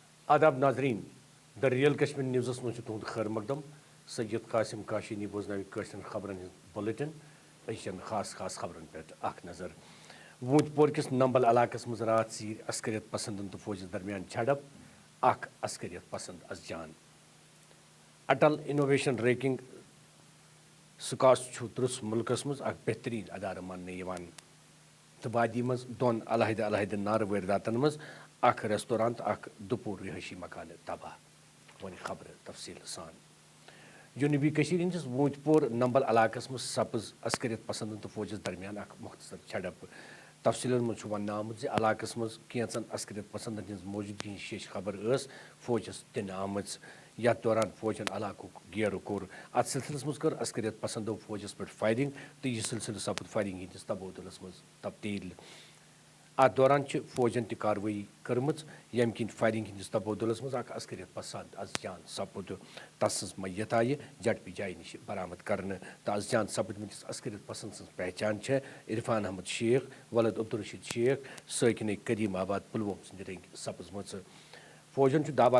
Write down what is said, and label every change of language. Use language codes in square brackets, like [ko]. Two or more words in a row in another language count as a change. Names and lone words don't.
[ks] آداب ناظرین دا ریئل کشمیر نیوزس مجھ تہد خیر مقدم سید قاسم کاشینی بوزن خبرن بلٹن اچھن خاص خبرن پہ اخ نظر وونت پور کس نمبل علاقس مز رات ثیر عسکریت پسندن تو فوجس درمیان جھڑپ اخ عسکریت پسند از جان اٹل انوویشن ریکنگ سکاس درس ملکس مز اخ بہترین ادارہ ماننے تو وادی مز دون علیحدہ علیحدہ نار وارداتن مز اخ ریسٹوران تو اخ دپور رہائشی مکان تباہ ون خبر تفصیل سان جنوبی کشیر ہندس وونت پور نمبل علاقس مز سپز عسکریت پسندن تو فوجس درمیان اخ مختصر جھڑپ تفصیل مجھ ون آمت علاقس مز کینچن عسکریت پسندن ہز موجودگی ہند شیش خبر فوجس دن آمت یتھ دوران فوجن علاقہ گیرو کور ات سلسلس مز کر عسکریت پسندو فوجس پہ فائرنگ تو یہ سلسلہ سپد فائرنگ ہندس تبادلس مز تبدیل ات دوران فوجن تہ کاروٲیی کٔرمٕژ ییٚمہِ کِنۍ فائرنگ ہندس تبادلس مز اخ عسکریت پسند از جان سپُد تسٕنز میت آیہِ جڈ پی جایہِ نش برآمد کرنہٕ تہٕ از جان سپدمتس عسکریت پسند سٕنز پہچان عرفان احمد شیخ ولد عبدالرشید شیخ سٲکنٕے کریم آباد پلووم سٕنٛدِ رنگہِ سپٕزمٕژ فوجن دعویٰ